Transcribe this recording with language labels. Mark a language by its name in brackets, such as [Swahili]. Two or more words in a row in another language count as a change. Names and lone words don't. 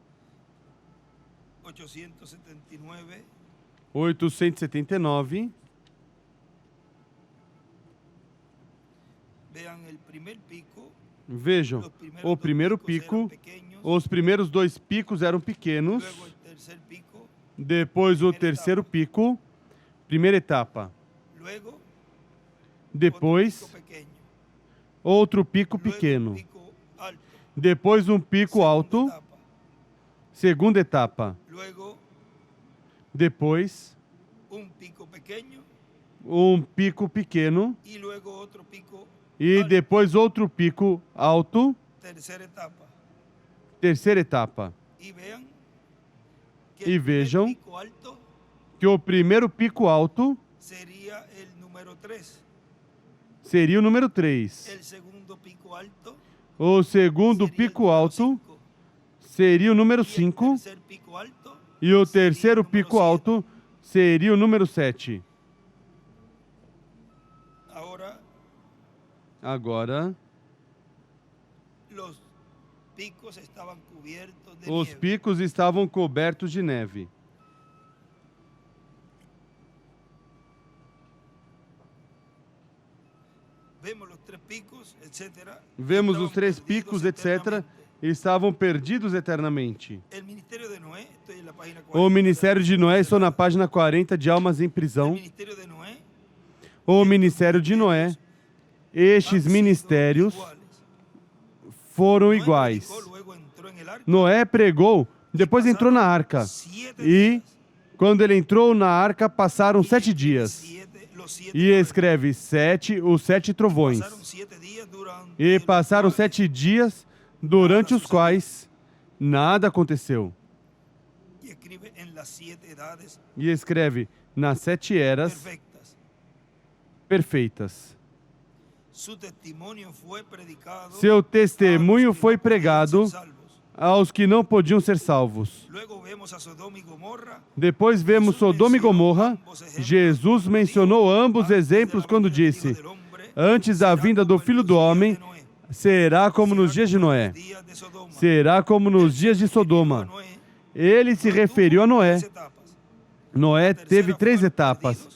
[Spanish] 879, 879. vean el primer pico. [Portuguese] Vejam, [Spanish] Los primeros [Portuguese] o [Spanish] dos [Portuguese] primeiro [Spanish] picos [Portuguese] pico, [Spanish] eran pequeños, [Portuguese] os primeiros dois picos eram pequenos. [Spanish] luego el tercer pico, [Portuguese] Depois o primeira terceiro [Spanish] etapa. [Portuguese] pico, primeira etapa. [Spanish] luego [Portuguese] Depois, [Spanish] otro pico pequeño, [Portuguese] outro pico [Spanish] luego un [Portuguese] pequeno. [Spanish] pico alto, [Portuguese] Depois um pico [Spanish] segunda [Portuguese] alto, [Spanish] etapa, [Portuguese] segunda etapa. [Spanish] luego [Portuguese] Depois, [Spanish] un pico pequeño [Portuguese] um pico pequeno. [Spanish] y luego otro pico [Portuguese] E [Spanish] alto, [Portuguese] depois outro pico alto, [Spanish] tercera etapa. [Portuguese] terceira etapa. [Spanish] Y vean que Y el primer [Portuguese] vejam [Spanish] pico alto [Portuguese] Que o primeiro pico alto [Spanish] sería el número 3, [Portuguese] seria o número 3. [Spanish] el segundo pico alto [Portuguese] O segundo [Spanish] sería el [Portuguese] pico [Spanish] número [Portuguese] alto [Spanish] 5, [Portuguese] seria o número [Spanish] y el [Portuguese] 5. [Spanish] tercer pico alto [Portuguese] E o [Spanish] sería el [Portuguese] terceiro [Spanish] número [Portuguese] pico [Spanish] 7. [Portuguese] alto seria o número 7. Agora, [Spanish] los picos estaban cubiertos de [Portuguese] os [Spanish] nieve. [Portuguese] picos estavam cobertos de neve. [Spanish] Vemos los tres picos, etcétera. [Portuguese] Vemos [Spanish] Estaban [Portuguese] os três [Spanish] perdidos [Portuguese] picos, etc. [Spanish] eternamente. [Portuguese] Estavam perdidos eternamente. [Spanish] El ministerio de Noé, estoy en la página 40. [Portuguese] O ministério de Noé, estou na página 40 de Almas em [Spanish] El [Portuguese] Prisão. [Spanish] ministerio de Noé, [Portuguese] O ministério de Noé, estes [Spanish] han sido [Portuguese] ministérios [Spanish] iguales. [Portuguese] foram [Spanish] Noé [Portuguese] iguais. [Spanish] predicó, luego entró en el arca, [Portuguese] Noé pregou, depois entrou na arca. [Spanish] 7 [Portuguese] E [Spanish] días. [Portuguese] quando ele entrou na arca, passaram 7 dias. [Spanish] Los 7 [Portuguese] E escreve os 7 trovões. [Spanish] pasaron 7 días durante [Portuguese] E [Spanish] los [Portuguese] passaram [Spanish] cuales [Portuguese] 7 dias, durante os quais nada aconteceu. [Spanish] y escribe en las 7 edades [Portuguese] E escreve nas 7 eras [Spanish] perfectas. [Portuguese] perfeitas. [Spanish] Su testimonio fue predicado [Portuguese] Seu [Spanish] a [Portuguese] testemunho [Spanish] los que [Portuguese] foi [Spanish] no podían [Portuguese] pregado [Spanish] ser salvos, [Portuguese] aos que não podiam ser salvos. [Spanish] Luego vemos a Sodoma y Gomorra. [Portuguese] Depois vemos Sodoma e Gomorra. Jesus mencionou ambos exemplos quando disse: antes da vinda do Filho do Homem, será como nos dias de Noé. Será como nos dias de Sodoma. Ele se referiu a Noé. Noé teve 3 etapas.